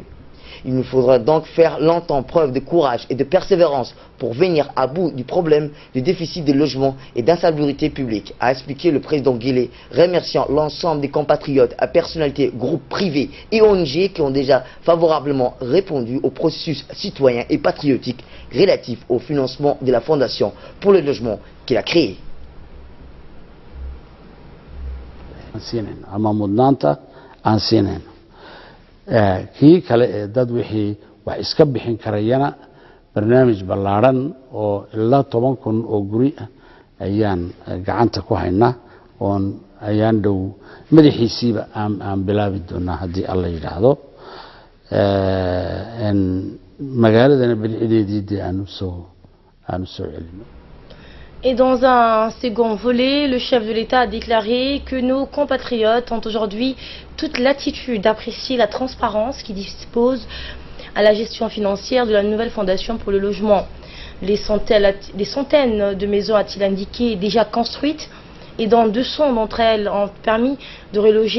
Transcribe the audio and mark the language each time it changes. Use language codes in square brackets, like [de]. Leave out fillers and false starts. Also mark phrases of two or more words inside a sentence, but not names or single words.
[fr] Il nous faudra donc faire longtemps preuve de courage et de persévérance pour venir à bout du problème du déficit de logement et d'insalubrité publique, a expliqué le président Guélé, remerciant l'ensemble des compatriotes à personnalités, groupes privés et ONG qui ont déjà favorablement répondu au processus citoyen et patriotique relatif au financement de la Fondation pour le logement qu'il a créé. [so] kii kale ee dad wixii wax iska bixin karayana barnaamij ballaaran oo ilaa 10,000 oo guri ah ayaan gacanta ku haynaa oon ayaan dhow madaxiisiiba aan bilaabi doonaa haddii alla yidhaahdo magaaladana bilcideedii aanu soo celino. [fr] Et dans un second volet, le chef de l'État a déclaré que nos compatriotes ont aujourd'hui toute l'attitude d'apprécier la transparence qui dispose à la gestion financière de la nouvelle fondation pour le logement. Les centaines de maisons, a-t-il indiqué, déjà construites et dont 200 d'entre elles ont permis de reloger